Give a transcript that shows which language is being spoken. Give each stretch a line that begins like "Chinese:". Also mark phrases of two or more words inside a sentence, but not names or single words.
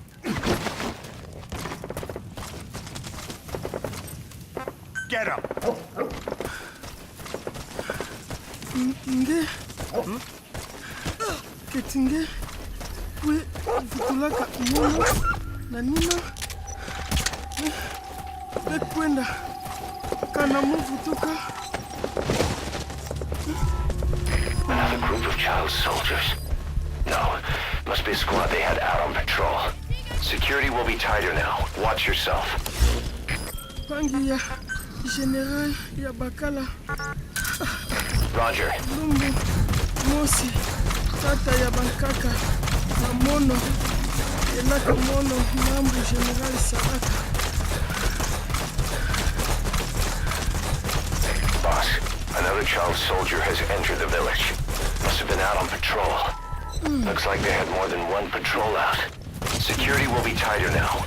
English: Get him.
Kongo: Nge. Ketinge. We vutulaka mono na nina. Bekwenda. Kana muvutuka.
English: Another group of child soldiers. No, must be a squad they had out on patrol. Security will be tighter now. Watch yourself.
Kongo: Pangi ya General ya Bakala.
English: Roger.
Kongo: Lumbu, Mosi, Tata ya Bankaka, na Mono, Elaka Mono, Mambu General Saraka.
English: Boss, another child soldier has entered the village. Must have been out on patrol. Looks like they had more than one patrol out. Security will be tighter now.